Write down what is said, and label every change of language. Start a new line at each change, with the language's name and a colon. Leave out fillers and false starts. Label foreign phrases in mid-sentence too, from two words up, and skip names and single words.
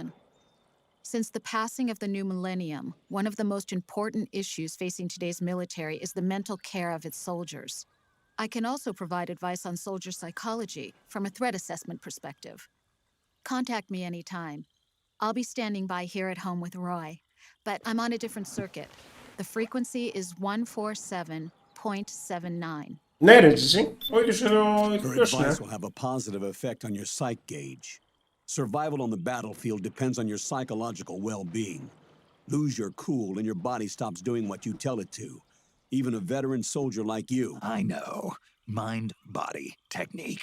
English: Since the passing of the new millennium, one of the most important issues facing today's military is the mental care of its soldiers. I can also provide advice on soldier psychology from a threat assessment perspective. Contact me anytime. I'll be standing by here at home with Roy, but I'm on a different circuit. The frequency is 147.79.
Greek: Ναι, ρε, εσύ. Ο ίδιος
English: Her advice will have a positive effect on your psych gauge. Survival on the battlefield depends on your psychological well-being. Lose your cool and your body stops doing what you tell it to. Even a veteran soldier like you. I know. Mind, body, technique.